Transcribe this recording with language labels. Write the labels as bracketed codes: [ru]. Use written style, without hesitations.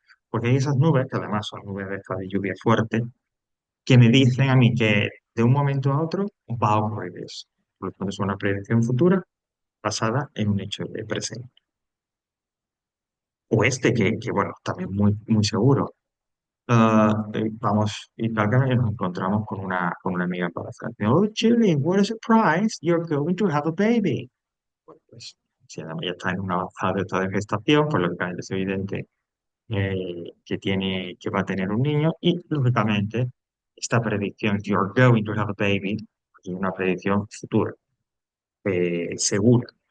[es] Porque hay esas nubes, que además son nubes de estas de lluvia fuerte, que me dicen a mí que de un momento a otro va a ocurrir eso. Por lo tanto, es una predicción futura basada en un hecho de presente. O este, que bueno, también muy seguro. Vamos, y tal que nos encontramos con una amiga embarazada. [en] Oh, Julie, what a surprise, you're going to have a baby. [es] Bueno, pues, si ella ya está en una avanzada etapa de gestación, pues lógicamente es evidente que tiene, que va a tener un niño y lógicamente esta predicción, [en] you're going to have a baby, [es] es una predicción futura, segura.